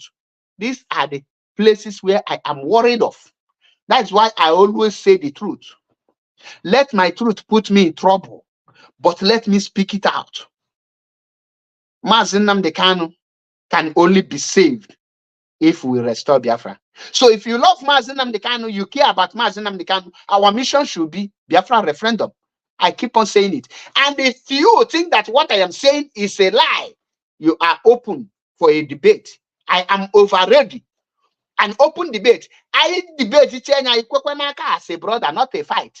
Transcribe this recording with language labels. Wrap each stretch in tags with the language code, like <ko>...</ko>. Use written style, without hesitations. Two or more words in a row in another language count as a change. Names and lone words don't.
<en>These are the places where I am worried of. That's why I always say the truth. Let my truth put me in trouble, but let me speak it out. Mazi Nnamdi Kanu can only be saved if we restore Biafra. So if you love Mazi Nnamdi Kanu, you care about Mazi Nnamdi Kanu, our mission should be Biafra referendum. I keep on saying it. And if you think that what I am saying is a lie, you are open for a debate. I am over ready. An open debate. I debate as a brother, not a fight.</en>